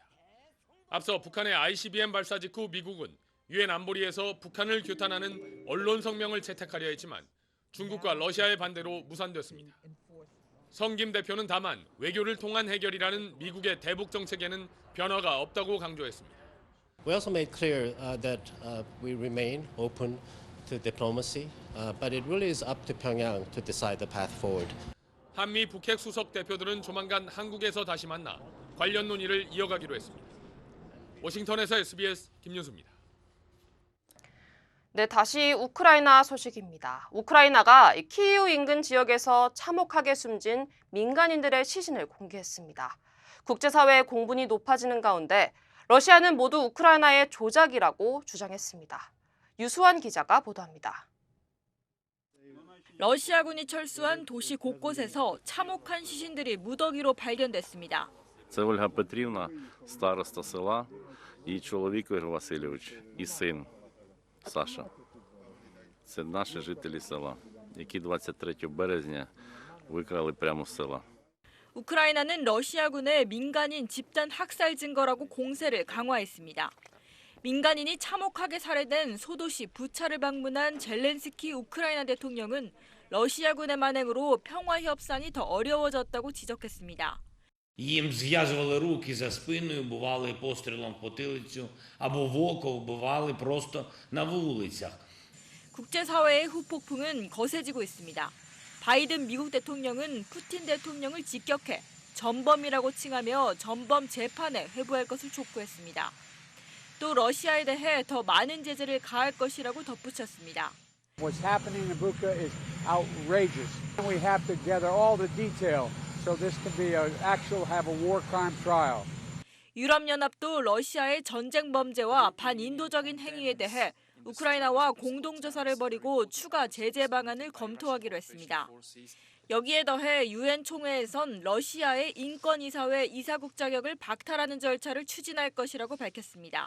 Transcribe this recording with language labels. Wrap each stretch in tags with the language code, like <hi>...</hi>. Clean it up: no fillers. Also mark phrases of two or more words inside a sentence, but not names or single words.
<ko>앞서 북한의 ICBM 발사 직후 미국은 유엔 안보리에서 북한을 규탄하는 언론 성명을 채택하려 했지만 중국과 러시아의 반대로 무산됐습니다. 성김 대표는 다만 외교를 통한 해결이라는 미국의 대북 정책에는 변화가 없다고 강조했습니다.</ko> <en>We also made clear that we remain open to diplomacy, but it really is up to Pyongyang to decide the path forward.</en> <ko>한미 북핵 수석 대표들은 조만간 한국에서 다시 만나 관련 논의를 이어가기로 했습니다. 워싱턴에서 SBS 김윤수입니다. 네, 다시 우크라이나 소식입니다. 우크라이나가 키이우 인근 지역에서 참혹하게 숨진 민간인들의 시신을 공개했습니다. 국제사회의 공분이 높아지는 가운데 러시아는 모두 우크라이나의 조작이라고 주장했습니다. 유수환 기자가 보도합니다. 러시아군이 철수한 도시 곳곳에서 참혹한 시신들이 무더기로 발견됐습니다.</ko> <uk>Це Ольга Петрівна, староста села, її чоловік Ігор Васильович і син Саша. Це наші жителі села, які 23 березня викрали прямо з села.</uk> <ko>우크라이나는 러시아군의 민간인 집단 학살 증거라고 공세를 강화했습니다. 민간인이 참혹하게 살해된 소도시 부차를 방문한 젤렌스키 우크라이나 대통령은 러시아군의 만행으로 평화 협상이 더 어려워졌다고 지적했습니다.</ko> <uk>Їм зв'язували руки за спиною, бували пострілом в потилицю або в око, вбивали просто на вулицях.</uk> <ko>국제사회의 후폭풍은 거세지고 있습니다. 바이든 미국 대통령은 푸틴 대통령을 직격해 전범이라고 칭하며 전범 재판에 회부할 것을 촉구했습니다. 또 러시아에 대해 더 많은 제재를 가할 것이라고 덧붙였습니다.</ko> <en>What's happening in Bucha is outrageous. We have to gather all the detail so this can be have a war crime trial.</en> <ko>유럽연합도 러시아의 전쟁 범죄와 반인도적인 행위에 대해 우크라이나와 공동조사를 벌이고 추가 제재 방안을 검토하기로 했습니다. 여기에 더해 유엔 총회에선 러시아의 인권이사회 이사국 자격을 박탈하는 절차를 추진할 것이라고 밝혔습니다.</ko>